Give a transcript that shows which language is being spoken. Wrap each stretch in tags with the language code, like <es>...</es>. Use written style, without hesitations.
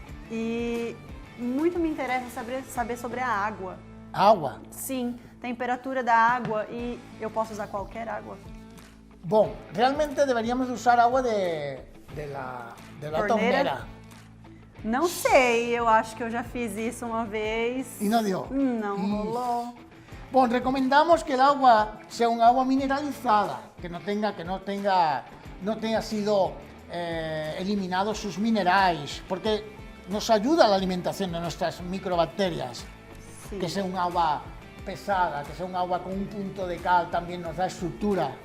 <pt>E muito me interessa saber sobre a água.</pt> <es>Agua.</es> <pt>Sim, temperatura da água e eu posso usar qualquer água?</pt> <es>Bom, realmente deberíamos usar agua de la torneira.</es> <pt>Não sei, eu acho que eu já fiz isso uma vez. E não deu? Não rolou.</pt> <es>Bom, recomendamos que el agua sea un agua mineralizada, que no tenga sido eliminados sus minerales, porque nos ayuda a la alimentación de nuestras microbacterias.</es> <pt>Sim.</pt> <es>Que sea un agua pesada, que sea un agua con un punto de cal, también nos da estructura.</es>